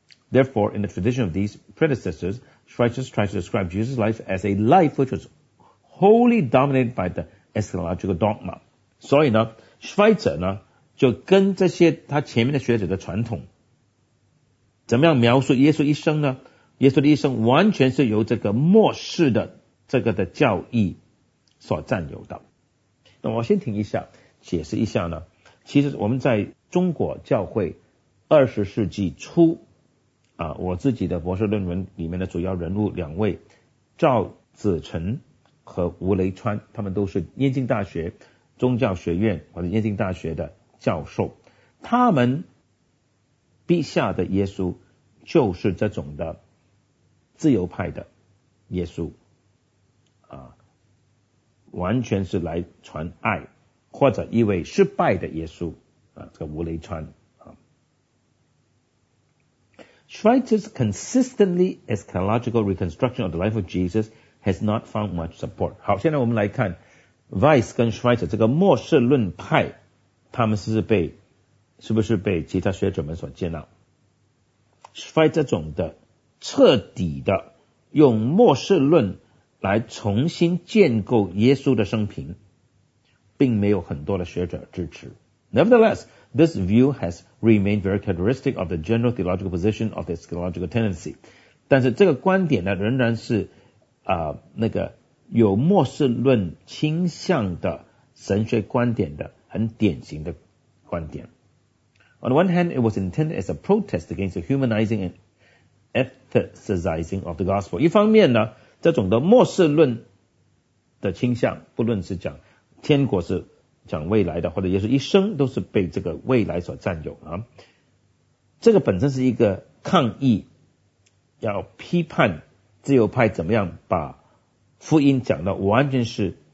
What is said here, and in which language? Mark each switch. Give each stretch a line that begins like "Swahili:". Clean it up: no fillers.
English: Therefore, in the tradition of these predecessors, Schweitzer tries to describe Jesus' life as a life which was wholly dominated by the eschatological dogma.
Chinese: 所以呢， Schweitzer 呢就跟这些他前面的学者的传统怎么样描述耶稣一生呢，耶稣的一生完全是由这个末世的这个的教义所占有的。那我先停一下解释一下呢，其实我们在中国教会二十世纪初啊，我自己的博士论文里面的主要人物两位，赵子晨和吴雷川，他们都是耶稣大学宗教学院或者耶稣大学的教授，他们笔下的耶稣就是这种的自由派的耶稣啊，完全是来传爱，或者一位失败的耶稣啊，这个吴雷川啊。
English: Schweitzer's consistently eschatological reconstruction of the life of Jesus has not found much support.
Chinese: 好，现在我们来看 Weiss 跟 Schweitzer 这个末世论派，他们是不是被其他学者们所接纳？ Schweitzer 这种的彻底的用末世论来重新建构耶稣的生平，并没有很多的学者支持。
English: Nevertheless, this view has remained very characteristic of the general theological position of the eschatological tendency.
Chinese: 但是这个观点呢，仍然是那个有末世论倾向的神学观点的很典型的观点。
English: On the one hand, it was intended as a protest against the humanizing andEthicizing of the gospel.
Chinese: 一方面呢，这种的末世论的倾向，不论是讲天国是讲未来的，或者耶稣一生都是被这个未来所占有啊，这个本身是一个抗议，要批判自由派怎么样把福音讲到完全是